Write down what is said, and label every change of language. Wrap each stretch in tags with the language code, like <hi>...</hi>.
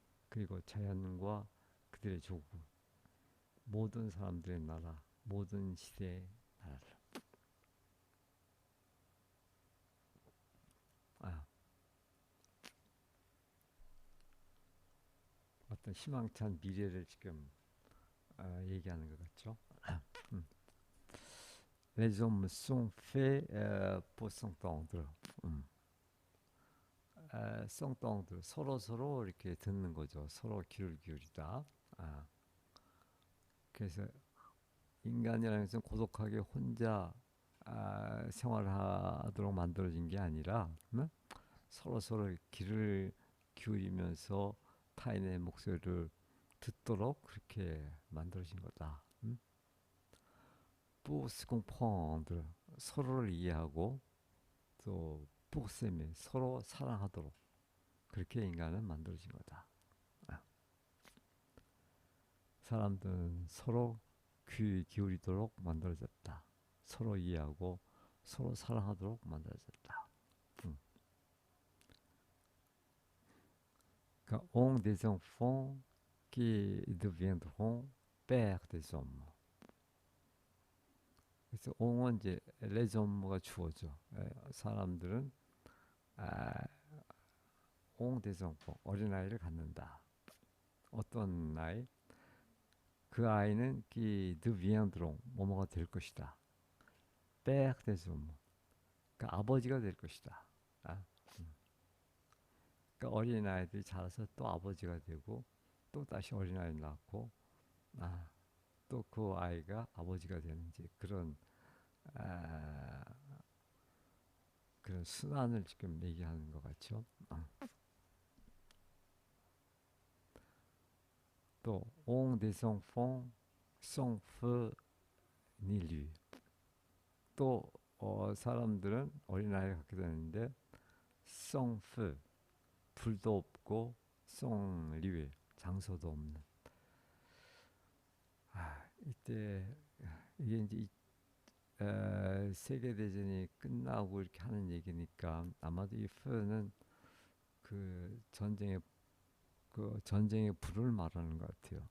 <ko>그리고 자연과 그들의 조국, 모든 사람들의 나라, 모든 시대의 나라를. 어떤 희망찬 미래를 지금 얘기하는 것 같죠.</ko> <fr>Les hommes sont faits pour s'entendre.</fr> <ko>s'entendre 서로 이렇게 듣는 거죠. 서로 귀를 기울이다. 그래서 인간이라는 것은 고독하게 혼자 생활하도록 만들어진 게 아니라 서로 귀를 기울이면서 타인의 목소리를 듣도록 그렇게 만들어진 거다.</ko> <fr>pour se comprendre</fr> <ko>서로를 이해하고 또</ko> <fr>pour s'aimer</fr> <ko>서로 사랑하도록 그렇게 인간은 만들어진 거다. 사람들은 서로 귀 기울이도록 만들어졌다. 서로 이해하고 서로 사랑하도록 만들어졌다. 그러니까</ko> <fr>ont des enfants qui deviendront pères des hommes.</fr> <ko>그래서 옹은 이제</ko> <fr>les homme</fr> <ko>가 주어져. 사람들은</ko> <fr>ont des enfants</fr> <ko>어린아이를 갖는다. 어떤 나이? 그 아이는</ko> <fr>qui deviendront</fr> <ko>뭐뭐가 될 것이다.</ko> <fr>père des hommes.</fr> <ko>그러니까 아버지가 될 것이다. 그러니까 어린아이들이 자라서 또 아버지가 되고 또 다시 어린아이를 낳고 또 그 아이가 아버지가 되는지 아, 그런 순환을 지금 얘기하는 것 같죠. 또</ko> <fr>ont des enfants sans feu ni lui.</fr> <ko>또 사람들은 어린아이를 갖게 되는데</ko> <fr>sans feu</fr> <ko>불도 없고</ko> <fr>sans lieu</fr> <ko>장소도 없는. 이때 이게 이제 세계 대전이 끝나고 이렇게 하는 얘기니까 아마도 이 feu는 그 전쟁의 불을 말하는 것 같아요.</ko>